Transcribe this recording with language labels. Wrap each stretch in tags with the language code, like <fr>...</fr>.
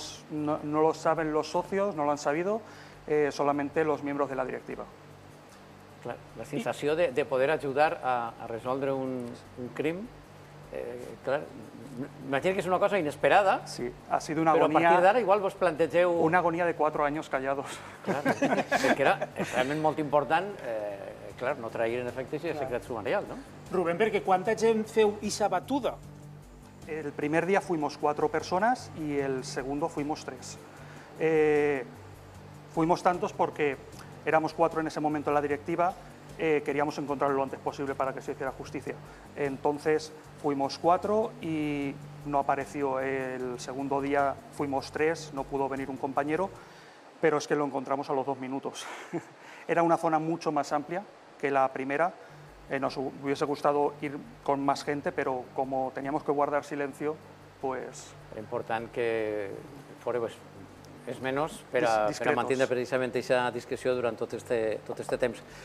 <es>No lo saben los socios, no lo han sabido, solamente los miembros de la directiva.</es> <ca>Clar, la sensació de poder ajudar a resoldre un crim, clar, imagino que és una cosa inesperada,</ca> <es>sí, ha sido una</es> <ca>però</ca> <es>agonia,</es> <ca>a partir d'ara igual vos plantegeu...</ca> <es>Una agonia de 4 años callados.</es> <ca>Clar, perquè era realment molt important, clar, no trair en efecte aquest secret sumarial, no? Rubén, perquè quanta gent feu ixa batuda?</ca> <es>El primer día fuimos 4 personas y el segundo fuimos 3. Fuimos tantos porque éramos 4 en ese momento en la directiva, queríamos encontrarlo lo antes posible para que se hiciera justicia. Entonces fuimos 4 y no apareció. El segundo día fuimos 3, no pudo venir un compañero, pero es que lo encontramos a los 2 minutos. Era una zona mucho más amplia que la primera. Nos hubiese gustado ir con más gente, pero como teníamos que guardar silencio, pues...</es> <ca>Era important que fora és menys per a mantenir precisament aquesta discreció durant tot este temps.</ca>